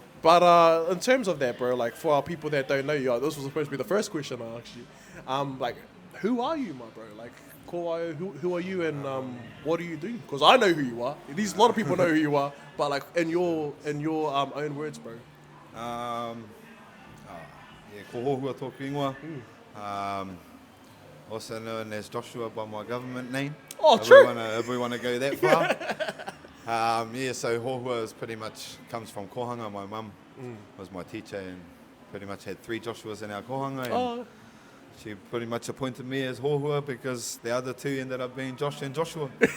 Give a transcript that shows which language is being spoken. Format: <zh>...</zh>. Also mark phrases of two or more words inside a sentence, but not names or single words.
<en>But in terms of that, bro, like for our people that don't know you, this was supposed to be the first question I asked you. Like, who are you, my bro? Like, who are you and what do you do? Because I know who you are. A lot of people know who you are, but like in your own words, bro.</en> <mi>Ko Hohua tōku ingoa.</mi> <en>Also known as Joshua by my government name. Oh, true. If we want to go that far. So Hohua is pretty much comes from kohanga. My mum was my teacher and pretty much had 3 Joshuas in our kohanga. And she pretty much appointed me as Hohua because the other 2 ended up being Josh and Joshua.</en>